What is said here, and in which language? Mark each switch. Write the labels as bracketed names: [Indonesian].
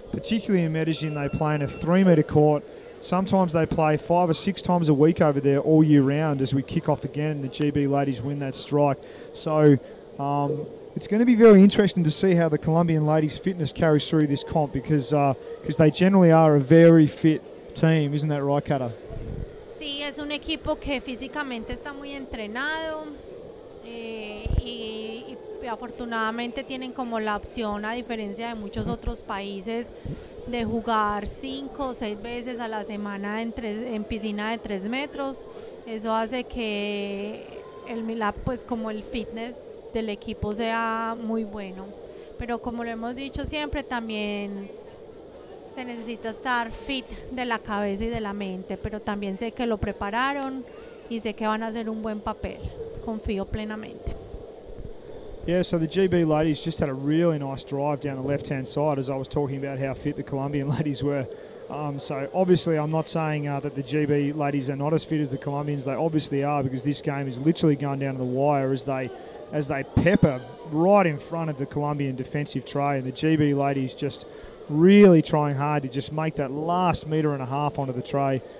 [English] Particularly in Medellin, they play in a 3-metre court. Sometimes they play 5 or 6 times a week over there all year round as we kick off again and the GB ladies win that strike. So it's going to be very interesting to see how the Colombian ladies' fitness carries through this comp, because they generally are a very fit team. Isn't that right, Kata? [Spanish] Sí, es un equipo que físicamente está muy entrenado y afortunadamente tienen como la opción, a diferencia de muchos otros países, de jugar 5 o 6 veces a la semana en piscina de 3 metros. Eso hace que pues como el fitness del equipo sea muy bueno, pero como lo hemos dicho siempre, también se necesita estar fit de la cabeza y de la mente, pero también sé que lo prepararon y sé que van a hacer un buen papel. Confío plenamente. [English] Yeah, so the GB ladies just had a really nice drive down the left-hand side, as I was talking about how fit the Colombian ladies were. So obviously I'm not saying that the GB ladies are not as fit as the Colombians. They obviously are, because this game is literally going down to the wire as they pepper right in front of the Colombian defensive tray, and the GB ladies just really trying hard to just make that last metre and a half onto the tray.